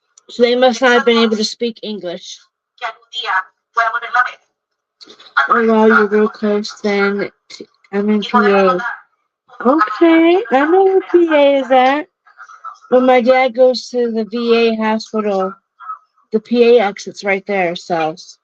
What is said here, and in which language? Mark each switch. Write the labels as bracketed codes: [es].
[en] So they must not have been able to speak English. [es] Que algún día pueda volverla a ver. [en] Oh wow, you're real close then. I'm in PA. Okay, I know where PA is at. When my dad goes to the VA hospital, the PA exit's right there, so.